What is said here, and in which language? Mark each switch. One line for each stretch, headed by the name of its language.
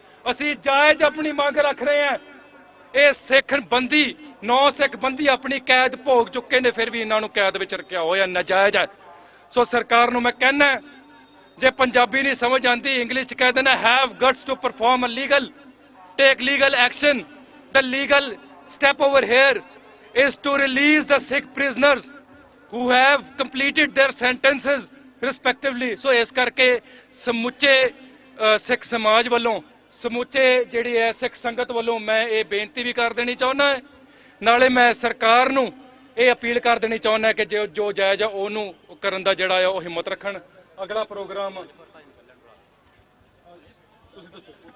Punjabi: ਅਸੀਂ ਜਾਇਜ਼ ਆਪਣੀ ਮੰਗ ਰੱਖ ਰਹੇ ਹਾਂ। ਇਹ ਸਿੱਖ ਬੰਦੀ 9 ਸਿੱਖ ਬੰਦੀ ਆਪਣੀ ਕੈਦ ਭੋਗ ਚੁੱਕੇ ਨੇ, ਫਿਰ ਵੀ ਇਹਨਾਂ ਨੂੰ ਕੈਦ ਵਿੱਚ ਰੱਖਿਆ ਹੋਇਆ ਨਾਜਾਇਜ਼ ਹੈ। ਸੋ ਸਰਕਾਰ ਨੂੰ ਮੈਂ ਕਹਿਣਾ, ਜੇ ਪੰਜਾਬੀ ਨਹੀਂ ਸਮਝ ਆਉਂਦੀ, ਇੰਗਲਿਸ਼ 'ਚ ਕਹਿ ਦੇਣਾ
English: Have guts to perform a legal, take legal action. The legal step over here is to release the Sikh prisoners who have completed their sentences respectively.
Punjabi: So ਇਸ ਕਰਕੇ ਸਮੁੱਚੇ ਸਿੱਖ ਸਮਾਜ ਵੱਲੋਂ, ਸਮੁੱਚੇ ਜਿਹੜੀ ਹੈ ਸਿੱਖ ਸੰਗਤ ਵੱਲੋਂ ਮੈਂ ਇਹ ਬੇਨਤੀ ਵੀ ਕਰ ਦੇਣੀ ਚਾਹੁੰਦਾ। ਨਾਲੇ ਮੈਂ ਸਰਕਾਰ ਨੂੰ ਇਹ ਅਪੀਲ ਕਰ ਦੇਣੀ ਚਾਹੁੰਦਾ ਕਿ ਜੋ ਜਾਇਜ਼ ਆ ਉਹਨੂੰ ਕਰਨ ਦਾ ਜਿਹੜਾ ਆ ਉਹ ਹਿੰਮਤ ਰੱਖਣ। ਅਗਲਾ ਪ੍ਰੋਗਰਾਮ ਤੁਸੀਂ ਦੱਸੋ।